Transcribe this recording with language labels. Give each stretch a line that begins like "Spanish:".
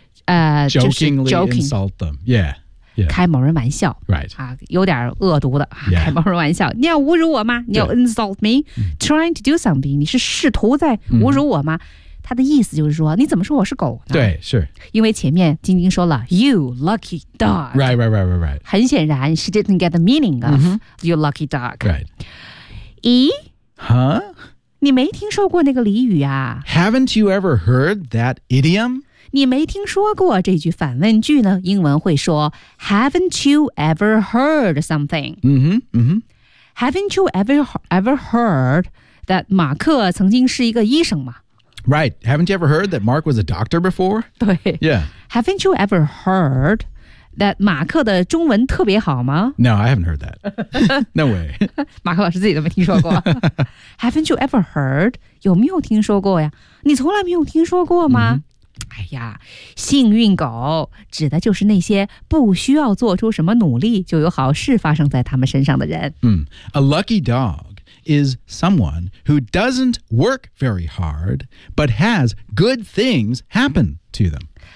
English: jokingly insult them. Yeah.
Chinese: yeah. 开某人玩笑。
English: Right.、
Chinese: 有点恶毒的、
English: yeah.
Chinese: 开某人玩笑。你要侮辱我吗你要
English: insult me?、 Yeah. Trying to do something.
Chinese: 你是试图在侮辱我吗、mm-hmm. 他的意思就是说你怎么说我是狗呢对是。因为前面晶晶说了
English: you lucky dog. Right.
Chinese: 很显然
English: she didn't get the meaning of、mm-hmm. you lucky dog. Right.
Chinese: 咦
English: Huh?
Chinese: 你没听说过那个俚语啊
English: Haven't you ever heard that idiom?
Chinese: 你没听说过这句反问句呢英文会说
English: Haven't you ever heard something? Haven't you ever heard that
Chinese: 马克曾经是一个医生吗
English: Right, haven't you ever heard that Mark was a doctor before?
Chinese: 对
English: Yeah. Haven't you ever heard... That
Chinese: 马克的中文特别好吗
English: No, I haven't heard that. No way.
Chinese: 马克老师自己都没听说过。
English: haven't you ever heard?
Chinese: 有没有听说过呀你从来没有听说过吗、mm-hmm. 哎呀幸运狗指的就是那些不需要做出什么努力就有好事发生在他们身上的人。
English: A lucky dog is someone who doesn't work very hard, but has good things happen to them.